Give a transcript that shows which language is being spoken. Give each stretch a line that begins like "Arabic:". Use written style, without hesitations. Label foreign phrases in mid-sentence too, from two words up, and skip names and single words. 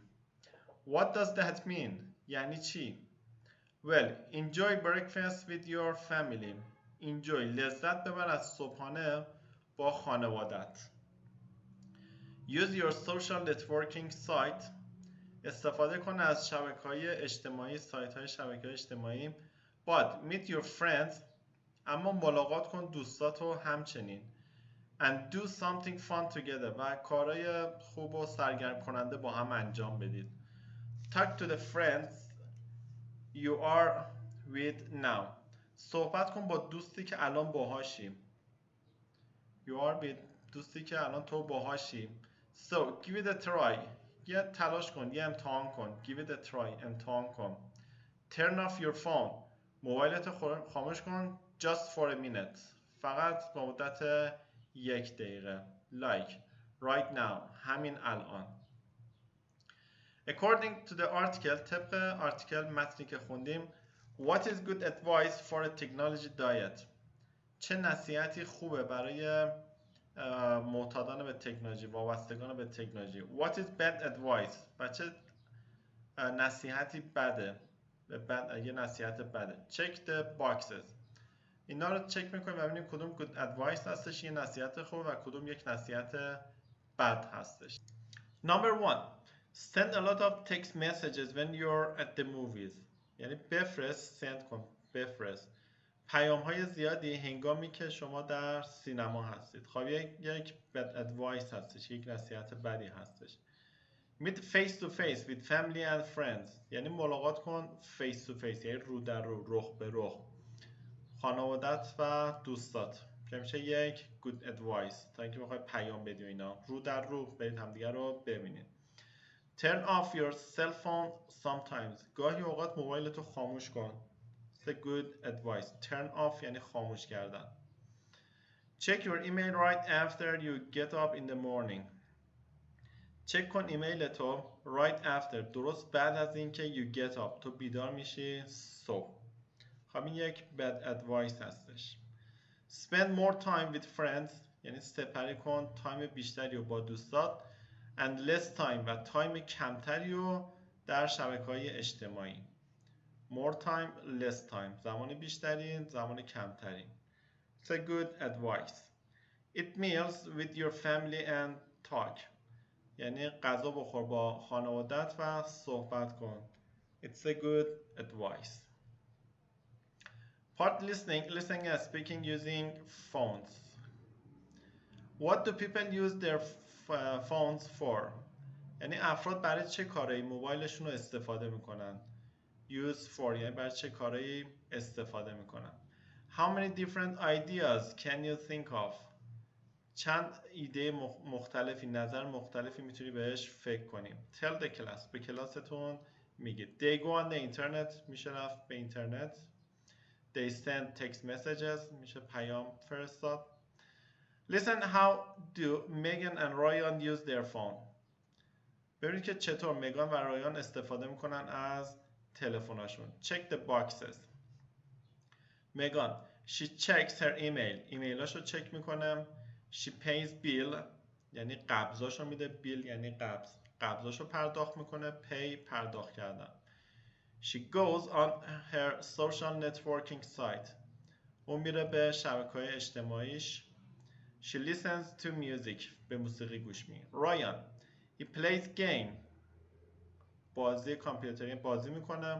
English: What does that mean؟
Persian: یعنی چی؟
English: Well, enjoy breakfast with your family.
Persian: Enjoy لذت ببر از صبحانه با خانوادت.
English: Use your social networking site.
Persian: استفاده کن از شبکه‌های اجتماعی، سایت‌های شبکه‌های اجتماعی.
English: But meet your friends.
Persian: اما ملاقات کن دوستاتو همچنین.
English: And do something fun together.
Persian: و کارهای خوب و سرگرم کننده با هم انجام بدید.
English: Talk to the friends you are with now.
Persian: صحبت کن با دوستی که الان باهاشی.
English: You are with
Persian: دوستی که الان تو باهاشی.
English: So give it a try.
Persian: یه تلاش کن، یه امتحان کن.
English: Give it a try.
Persian: امتحان کن.
English: Turn off your phone.
Persian: موبایلت خاموش کن.
English: Just for a minute.
Persian: فقط با مدت 1 دقیقه.
English: Like right now.
Persian: همین الان.
English: According to the article،
Persian: طبق آرتیکل متنی که خوندیم،
English: What is good advice for a technology diet؟
Persian: چه نصیحتی خوبه برای معتادان به تکنولوژی، وابستگان به تکنولوژی؟
English: What is bad advice؟
Persian: و چه نصیحتی بده؟ یه نصیحت بده.
English: Check the boxes.
Persian: اینا رو چک میکنیم و ببینیم کدوم
English: good advice
Persian: هستش، یه نصیحت خوب، و کدوم یک نصیحت بد هستش.
English: Number 1. Send a lot of text messages when you're at the movies.
Persian: یعنی بفرست، send کن، بفرست پیام های زیادی هنگامی که شما در سینما هستید. خب یک
English: bad advice
Persian: هستش، یک نصیحت بدی هستش.
English: Meet face to face with family and friends.
Persian: یعنی ملاقات کن
English: face to face،
Persian: یعنی رو در رو، رخ به رخ، خانوادت و دوستات، که میشه یک
English: good advice
Persian: تا اینکه بخوای پیام بدی اینا. رو در رو برید همدیگه رو ببینید.
English: Turn off your cell phone sometimes.
Persian: گاهی اوقات موبایلتو خاموش کن.
English: It's a good advice. Turn off
Persian: یعنی خاموش کردن.
English: Check your email right after you get up in the morning.
Persian: چک کن ایمیل تو
English: right after،
Persian: درست بعد از اینکه
English: you get up،
Persian: تو بیدار میشی صبح. خب این یک
English: bad advice
Persian: هستش.
English: Spend more time with friends
Persian: یعنی سپری کن تایم بیشتری رو با دوستات.
English: And less time
Persian: و تایم کمتری رو در شبکه‌های اجتماعی.
English: More time, less time.
Persian: زمان بیشتری، زمان کمتری.
English: It's a good advice. Eat meals with your family and talk.
Persian: یعنی غذا بخور با خانوادت و صحبت کن.
English: It's a good advice. Part listening and speaking using phones. What do people use their phones for؟
Persian: یعنی افراد برای چه کارایی موبایلشون رو استفاده میکنن؟
English: Use for
Persian: یعنی برای چه کارایی استفاده میکنن؟
English: How many different ideas can you think of؟
Persian: چند ایده مختلفی، نظر مختلفی میتونی بهش فکر کنی.
English: Tell the class
Persian: به کلاستون میگید.
English: They go on the internet
Persian: میشه رفت به اینترنت.
English: They send text messages
Persian: میشه پیام فرستاد.
English: Listen how do Megan and Ryan use their phone.
Persian: ببینید که چطور مگان و رایان استفاده میکنن از تلفن‌هاشون.
English: Check the boxes. Megan she checks her email.
Persian: ایمیلاشو چک میکنه.
English: She pays bill
Persian: یعنی قبضاشو میده. bill یعنی قبض، قبضاشو پرداخت میکنه. pay پرداخت کردن.
English: She goes on her social networking site.
Persian: او میره به شبکه‌های اجتماعیش.
English: She listens to music.
Persian: به موسیقی گوش میده.
English: رایان he plays game.
Persian: بازی کامپیوتری بازی میکنه.